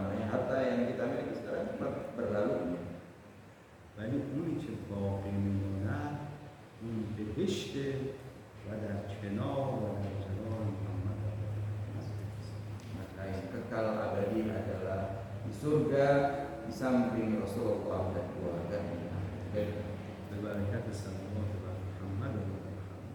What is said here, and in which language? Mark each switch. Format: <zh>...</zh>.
<id>Harta yang kita miliki sekarang cepat berlalu.</id> <fa>ولی اونی که باقی میمونه اون بهشته و در کنار و در جلال محمد.</fa> <id>Maka yang kekal abadi adalah di surga di samping Rasulullah dan keluarganya.</id> <fa>به برکت صلوات بر محمد و آل محمد.</fa>